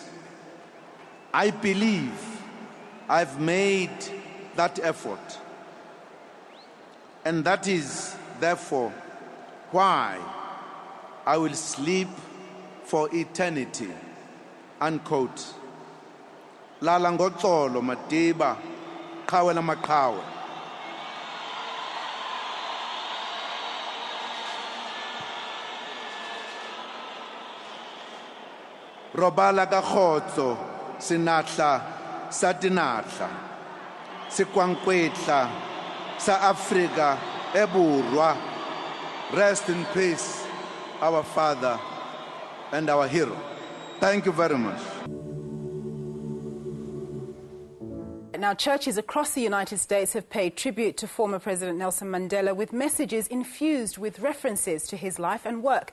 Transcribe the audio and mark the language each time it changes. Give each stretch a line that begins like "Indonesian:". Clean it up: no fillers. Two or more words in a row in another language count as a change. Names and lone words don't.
English: I believe I've made that effort. And that is, therefore, why I will sleep for eternity." Unquote.
Xhosa: Lala ngoxolo Madiba, qhawe namaqhawe.
Southern Sotho: Robala ka khotso sinatla sa tinatla sikwankwetla sa Africa eburwa.
English: Rest in peace, our father and our hero. Thank you very much. Now, churches across the United States have paid tribute to former President Nelson Mandela with messages infused with references to his life and work.